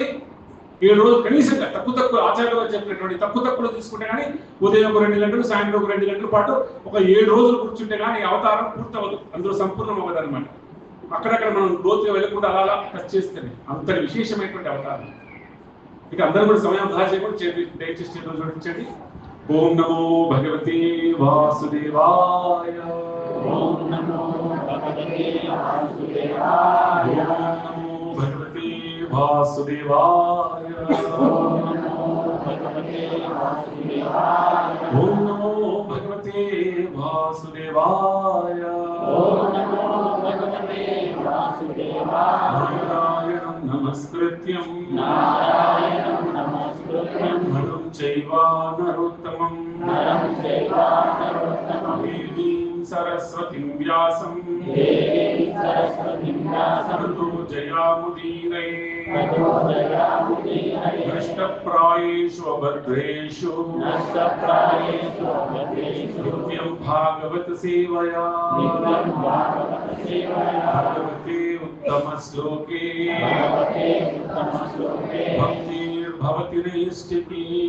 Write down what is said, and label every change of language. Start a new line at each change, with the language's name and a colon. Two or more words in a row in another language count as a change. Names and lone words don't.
Telugu: 7 రోజులు కనీసంగా తక్కువ ఆచార్యులు చెప్పినటువంటి తక్కువ తీసుకుంటే కానీ ఉదయం ఒక 2 గంటలు, సాయంత్రం ఒక 2 గంటల పాటు ఒక 7 రోజులు కూర్చుంటే కానీ అవతారం పూర్తవదు, అందులో సంపూర్ణం అవ్వదు అనమాట. అక్కడక్కడ మనం లోతుగా వెళ్ళకుండా అలా టచ్ చేస్తేనే అంతటి విశేషమైనటువంటి అవతారం. ఇక అందరూ కూడా సమయం వృధా చేయకుండా దయచేసి చూడించండి.
Sanskrit: ఓం నమో భగవతే వాసుదేవాయ. ఓం నమో భగవతే వాసుదేవాయ. ఓం నమో భగవతే వాసుదేవాయ. ఓం నమో భగవతే వాసుదేవాయ. ఓం నమో భగవతే వాసుదేవాయ. ఓం నమో భగవతే వాసుదేవాయ. నారాయణం నమస్కృత్యం నరం చైవ నరోత్తమం దేవీం సరస్వతిం వ్యాసం తతో జయాముదీరయే నష్టప్రాయేషు అభద్రేషు నిత్యం భాగవత సేవయా భగవతే ఉత్తమ శ్లోకే భక్తిర్భవతి నైష్ఠికీ.